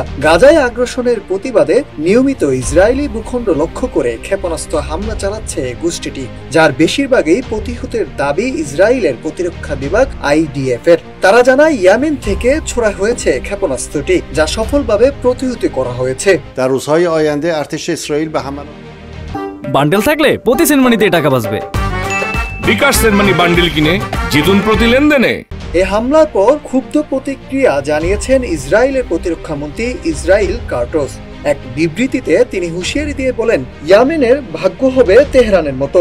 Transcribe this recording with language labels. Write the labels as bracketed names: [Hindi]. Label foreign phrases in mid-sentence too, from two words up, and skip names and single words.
[Bangla] গাজায় আগ্রাসনের প্রতিবাদে নিয়মিত ইসরায়েলি ভূখণ্ড লক্ষ্য করে ক্ষেপণাস্ত্র হামলা চালাচ্ছে গোষ্ঠীটি, যার বেশিরভাগই প্রতিহতের দাবি ইসরায়েলের প্রতিরক্ষা বিভাগ IDF এর। তারা জানায় ইয়েমেন থেকে ছোড়া হয়েছে ক্ষেপণাস্ত্রটি, যা সফলভাবে প্রতিহত করা হয়েছে। [Persian] در روزهای آینده ارتش اسرائیل به حملات [Bangla] বান্ডেল থাকলে প্রতি সেনমানিতে টাকা বাঁচবে। বিকাশ সেনমানি বান্ডেল কিনে জিতুন প্রতি লেনদেনে। এ হামলার পর ক্ষুব্ধ প্রতিক্রিয়া জানিয়েছেন ইসরায়েলের প্রতিরক্ষা মন্ত্রী ইসরায়েল কার্টোস। এক বিবৃতিতে তিনি হুঁশিয়ারি দিয়ে বলেন, ইয়েমেনের ভাগ্য হবে তেহরানের মতো।